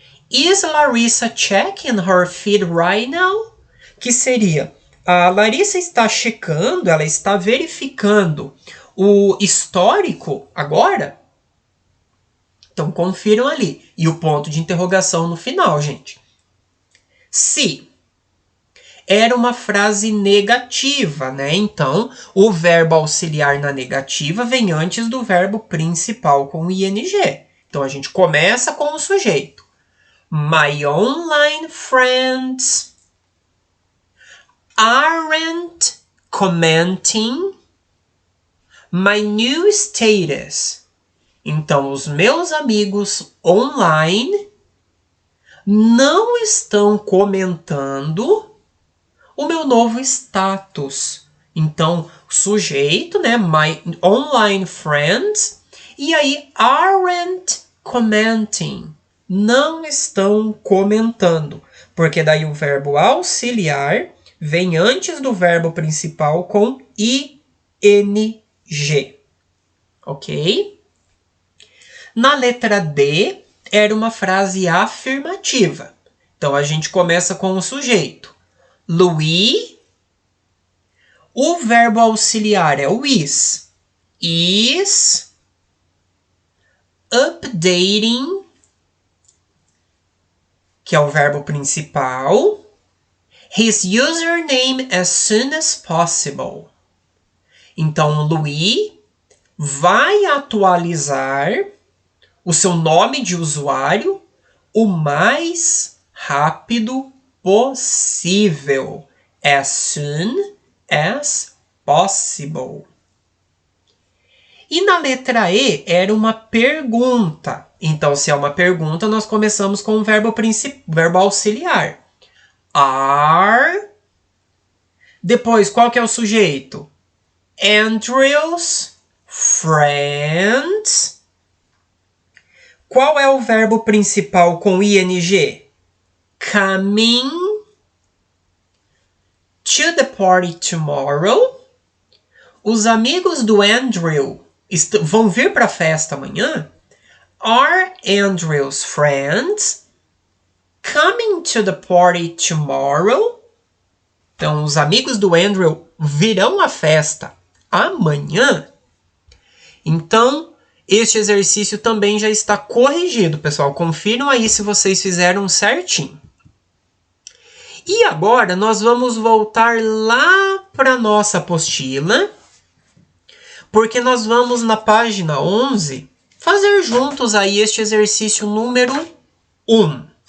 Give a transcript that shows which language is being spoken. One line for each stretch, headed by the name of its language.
English: Is Larissa checking her feed right now?
Portuguese: Que seria, a Larissa está checando, ela está verificando o histórico agora? Então, confiram ali. E o ponto de interrogação no final, gente. Se era uma frase negativa, né? Então, o verbo auxiliar na negativa vem antes do verbo principal com ing. Então, a gente começa com o sujeito.
English: My online friends aren't commenting my new status.
Portuguese: Então, os meus amigos online não estão comentando o meu novo status. Então, sujeito, né?
English: My online friends.
Portuguese: E aí,
English: aren't commenting.
Portuguese: Não estão comentando. Porque daí o verbo auxiliar vem antes do verbo principal com ing. Ok? Na letra D, era uma frase afirmativa. Então, a gente começa com o sujeito. Louis. O verbo auxiliar é o is.
English: Is updating,
Portuguese: que é o verbo principal,
English: his username as soon as possible.
Portuguese: Então, Louis vai atualizar o seu nome de usuário o mais rápido possível.
English: As soon as possible.
Portuguese: E na letra E era uma pergunta. Então, se é uma pergunta, nós começamos com o verbo auxiliar. Are. Depois, qual que é o sujeito?
English: Andrew's friends.
Portuguese: Qual é o verbo principal com ing?
English: Coming to the party tomorrow.
Portuguese: Os amigos do Andrew vão vir para a festa amanhã?
English: Are Andrew's friends coming to the party tomorrow?
Portuguese: Então, os amigos do Andrew virão à festa amanhã? Então, este exercício também já está corrigido, pessoal. Confiram aí se vocês fizeram certinho. E agora nós vamos voltar lá para a nossa apostila, porque nós vamos na página 11 fazer juntos aí este exercício número 1.